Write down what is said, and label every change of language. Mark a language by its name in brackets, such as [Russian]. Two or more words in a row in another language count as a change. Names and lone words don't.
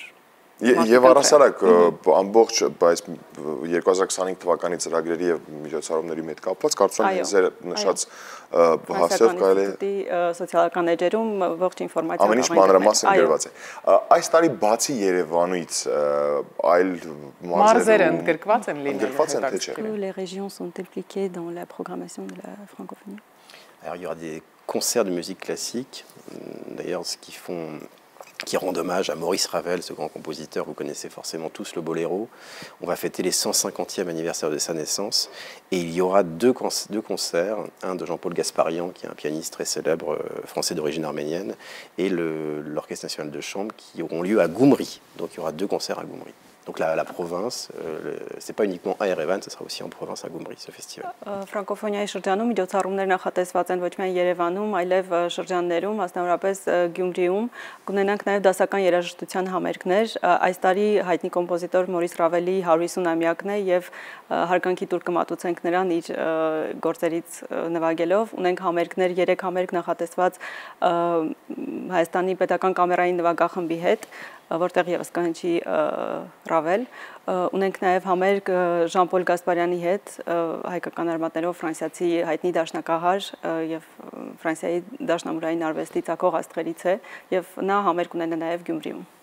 [Armenian] Եվ առասարակ ամբողջ այս 2025 թվականի ծրագրերի եւ միջոցառումների հետ կապված կարծում եմ ձեր նշած հասցեով կարելի է սոցիալական էջերում ողջ ինֆորմացիան ամեն ինչ մանրամասն գրված է։ Այս տարի բացի Երևանից այլ մարզերը ընդգրկված են լինելու։ [French] Les régions sont impliquées dans la programmation de la francophonie. Alors il y aura des concerts de musique classique, d'ailleurs qui rendent hommage à Maurice Ravel, ce grand compositeur, vous connaissez forcément tous le boléro. On va fêter les 150e anniversaire de sa naissance et il y aura deux concerts, un de Jean-Paul Gasparian, qui est un pianiste très célèbre français d'origine arménienne, et l'Orchestre national de chambre qui auront lieu à Goumri. Donc il y aura 2 concerts à Goumri. Donc la province, c'est pas uniquement à Erevan, ce sera aussi en province à Goumri ce festival. [Armenian] Ֆրանկոֆոնիայի շրջանում միջոցառումներ նախատեսված են ոչ միայն Երևանում, այլև շրջաններում, մասնավորապես Գյումրիում, կունենանք նաև դասական երաժշտության համերգներ։ Այս տարի հայտնի կոմպոզիտոր Մորիս Ռավելի 150-ամյակն է եւ հարգանքի տուր կմատուցենք նրան իր գործերից նվագելով։ Ունենք համերգներ, 3 համերգ նախատեսված Հայաստանի պետական կամերային նվագախմբի հետ, որտեղ եւս կհնչի Ռավել, ունենք նաև համերգ Ժան-Պոլ Գասպարյանի հետ, հայկական արմատներով ֆրանսիացի հայտնի դաշնակահար եւ Ֆրանսիայի դաշնամուրային արվեստի ցակող աստղերից է եւ նա համերգ ունենա նաև Գյումրիում։